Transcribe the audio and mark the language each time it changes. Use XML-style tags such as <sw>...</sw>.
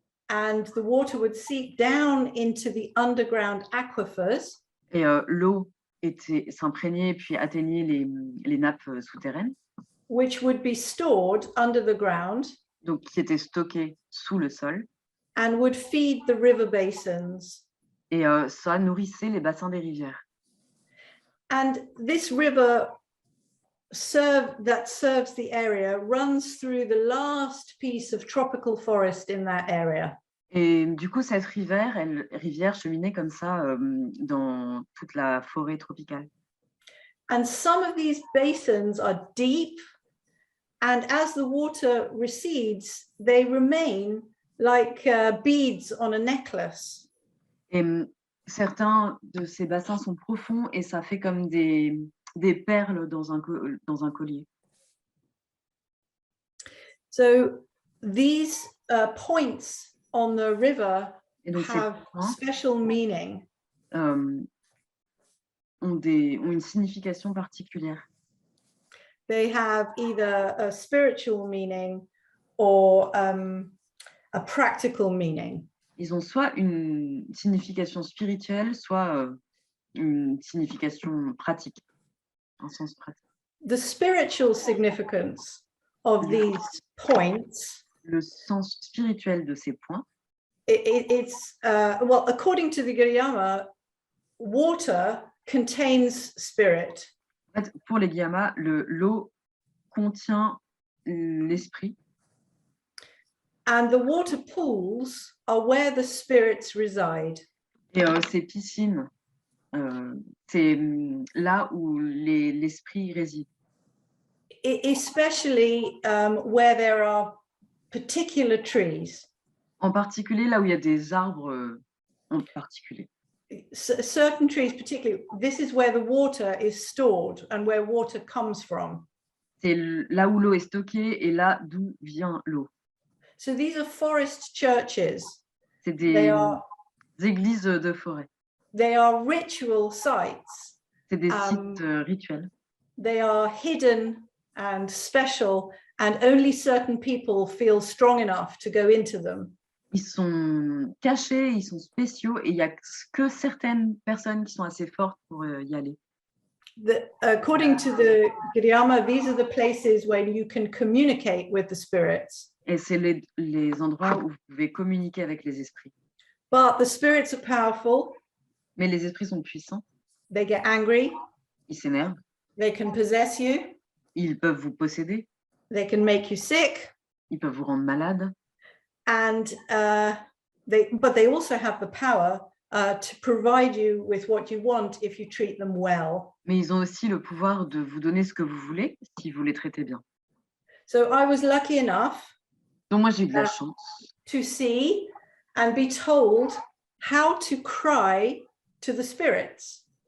<en>And the water would seep down into the underground aquifers.</en> <fr>Et l'eau s'imprégnait puis atteignait les nappes souterraines.</fr> <en>Which would be stored under the ground.</en> <fr>Donc qui étaient stockées sous le sol.</fr> <en>And would feed the river basins.</en> <fr>Et ça nourrissait les bassins des rivières.</fr> <en>And this river that serves the area runs through the last piece of tropical forest in that area.</en> <fr>Et du coup, cette rivière cheminait comme ça dans toute la forêt tropicale.</fr> <en>And some of these basins are deep, and as the water recedes, they remain like beads on a necklace.</en> <fr>Et certains de ces bassins sont profonds et ça fait comme des perles dans un collier.</fr> <en>So these points on the river have special meaning.</en> <fr>Ont une signification particulière.</fr> <en>They have either a spiritual meaning or a practical meaning.</en> <fr>Ils ont soit une signification spirituelle, soit une signification pratique, un sens pratique.</fr> <en>The spiritual significance of these points.</en> <fr>Le sens spirituel de ces points.</fr> <en>It's well, according to the Giriama, water contains spirit.</en> <fr>En fait, pour les Guyamas, l'eau contient l'esprit.</fr> <en>And the water pools are where the spirits reside.</en> <fr>Et ces piscines, c'est là où l'esprit réside.</fr> <en>Especially where there are particular trees.</en> <fr>En particulier là où il y a des arbres en particulier.</fr> <en>Certain trees particularly, this is where the water is stored and where water comes from.</en> <fr>C'est là où l'eau est stockée et là d'où vient l'eau.</fr> <en>So these are forest churches.</en> <fr>C'est des églises de forêt.</fr> <en>They are ritual sites.</en> <fr>C'est des sites rituels.</fr> <en>They are hidden and special, and only certain people feel strong enough to go into them.</en> <fr>Ils sont cachés, ils sont spéciaux, et il n'y a que certaines personnes qui sont assez fortes pour y aller.</fr> <en>According to the Giriama, these are the places where you can communicate with the spirits.</en> <fr>Et c'est les endroits où vous pouvez communiquer avec les esprits.</fr> <en>But the spirits are powerful.</en> <fr>Mais les esprits sont puissants.</fr> <en>They get angry.</en> <fr>Ils s'énervent.</fr> <en>They can possess you.</en> <fr>Ils peuvent vous posséder.</fr> <en>They can make you sick.</en> <fr>Ils peuvent vous rendre malade.</fr> <en>And but they also have the power to provide you with what you want if you treat them well.</en> <fr>Mais ils ont aussi le pouvoir de vous donner ce que vous voulez si vous les traitez bien.</fr> <en>So I was lucky enough</en> <fr>Donc moi j'ai eu de la chance</fr> <en>to see and be told how to cry to the spirits.</en>